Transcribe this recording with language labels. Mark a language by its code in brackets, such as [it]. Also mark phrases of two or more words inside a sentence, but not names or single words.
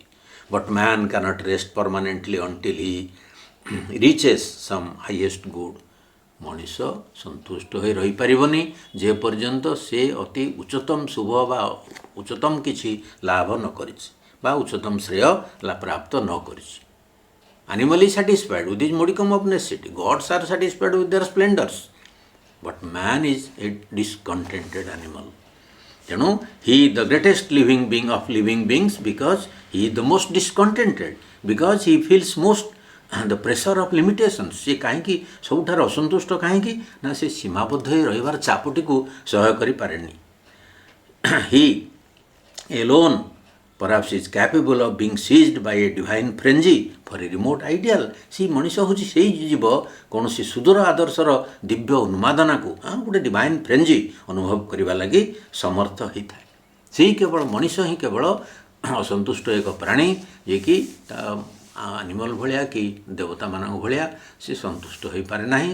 [en] But man can't rest permanently until he reaches some highest good. [or] ମଣିଷ ସନ୍ତୁଷ୍ଟ ହୋଇ ରହିପାରିବନି ଯେପର୍ଯ୍ୟନ୍ତ ସେ ଅତି ଉଚ୍ଚତମ ଶୁଭ ବା ଉଚ୍ଚତମ କିଛି ଲାଭ ନ କରିଛି ବା ଉଚ୍ଚତମ ଶ୍ରେୟ ପ୍ରାପ୍ତ ନ କରିଛି। [en] Animal is satisfied with his modicum of necessity. Gods are satisfied with their splendors. But man is a discontented animal. ତେଣୁ he is the greatest living being of living beings because he is the most discontented, because he feels most the pressure of limitations. [or] ସେ କାହିଁକି ସବୁଠାରେ ଅସନ୍ତୁଷ୍ଟ କାହିଁକି ନା ସେ ସୀମାବଦ୍ଧ ହୋଇ ରହିବାର ଚାପଟିକୁ ସହ୍ୟ କରିପାରେନି। [en] He alone perhaps is capable of being seized by a divine frenzy for a remote ideal. [or] ସେଇ ମଣିଷ ହେଉଛି ସେଇ ଜୀବ କୌଣସି ସୁଦୂର ଆଦର୍ଶର ଦିବ୍ୟ ଉନ୍ମାଦନାକୁ ଗୋଟେ [en] divine frenzy [or] ଅନୁଭବ କରିବା ଲାଗି ସମର୍ଥ ହୋଇଥାଏ। ସେଇ କେବଳ ମଣିଷ ହିଁ କେବଳ ଅସନ୍ତୁଷ୍ଟ ଏକ ପ୍ରାଣୀ ଯିଏକି ଆନିମଲ୍ ଭଳିଆ କି ଦେବତାମାନଙ୍କ ଭଳିଆ ସେ ସନ୍ତୁଷ୍ଟ ହୋଇପାରେ ନାହିଁ।